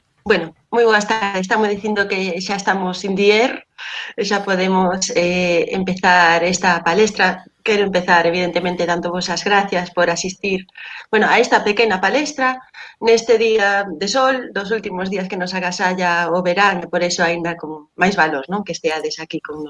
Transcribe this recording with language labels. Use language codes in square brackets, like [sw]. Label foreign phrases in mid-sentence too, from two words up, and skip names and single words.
[gl] Bueno, moi boas tardes. Estamos dicindo que xa estamos [en] in the air, [gl] xa podemos empezar esta palestra. Quero empezar, evidentemente, dando vos as gracias por asistir, bueno, a esta pequena palestra neste día de sol, dos últimos días que nos agasalla o verán, e por eso aínda con máis valor, non, que esteades aquí con nos.